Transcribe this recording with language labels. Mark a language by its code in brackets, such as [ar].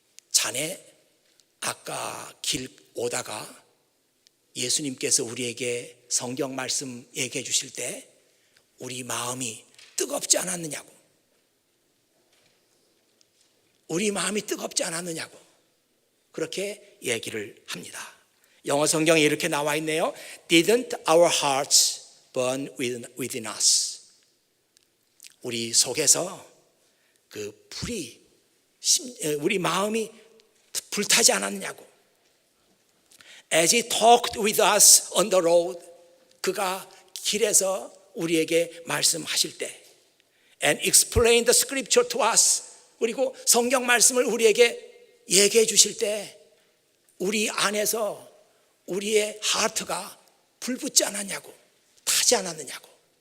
[ko] 자네, 아까 길 오다가 예수님께서 우리에게 성경 말씀 얘기해 주실 때 우리 마음이 뜨겁지 않았느냐고, 우리 마음이 뜨겁지 않았느냐고 그렇게 얘기를 합니다. 영어 성경에 이렇게 나와 있네요. [en] Didn't our hearts burn within us [ko] 우리 속에서 그 불이 우리 마음이 불타지 않았냐고. [en] As he talked with us on the road, [ko] 그가 길에서 우리에게 말씀하실 때, [en] and explained the scripture to us, [ko] 그리고 성경 말씀을 우리에게 얘기해 주실 때 우리 안에서 우리의 하트가 불붙지 않았냐고, 타지 않았느냐고.